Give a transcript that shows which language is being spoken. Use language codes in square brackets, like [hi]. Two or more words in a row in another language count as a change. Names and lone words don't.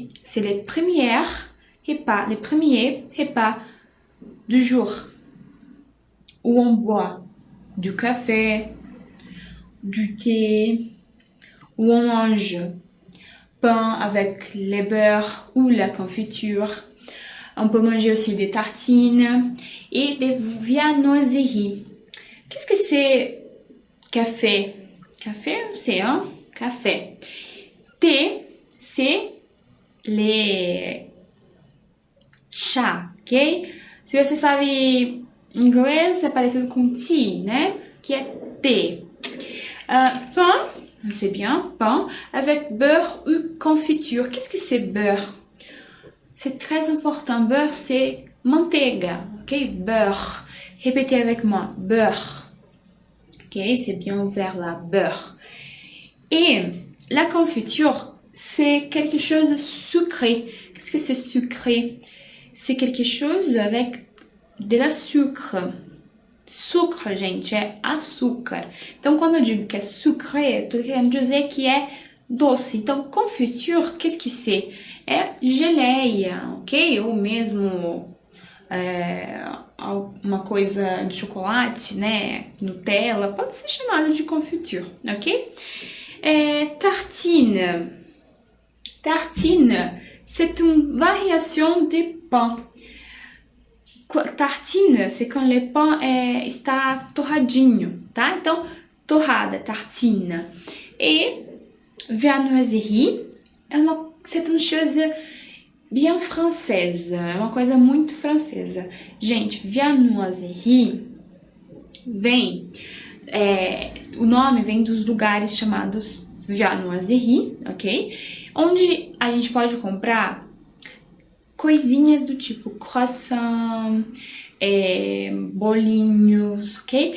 [fr] C'est les premiers repas du jour, où on boit du café, du thé, où on mange pain avec le beurre ou la confiture. On peut manger aussi des tartines et des viennoiseries. Qu'est-ce que c'est café? Café, c'est un café. Thé, c'est les chá, ok? [pt] Se você sabe inglês, é parecido com tea, né? Que é thé. [fr] Pain, c'est bien, pain, avec beurre ou confiture. Qu'est-ce que c'est beurre? C'est très important. Beurre, c'est manteiga, ok? Beurre. Répétez avec moi, beurre. Ok, c'est bien ouvert là, beurre. Et la confiture, c'est quelque chose de sucré. Qu'est-ce que c'est sucré? C'est quelque chose avec de la sucre. Sucre, [pt] gente, é açúcar. Então, quando eu digo que é sucré, eu tô querendo dizer que é doce. Então, [fr] confiture, qu'est-ce que c'est? [pt] É geleia, ok? Ou mesmo uma coisa de chocolate, né? Nutella, pode ser chamada de confiture, ok? [fr] Tartine. Tartine, c'est une variation de pain. Tartine, c'est quand le pain [pt] está torradinho, tá? Então, torrada, [fr] tartine. Et viennoiserie, c'est une chose bien française, [pt] é uma coisa muito francesa. Gente, viennoiserie vem... o nome vem dos lugares chamados viennoiserie, ok? Onde a gente pode comprar coisinhas do tipo croissant, bolinhos, ok?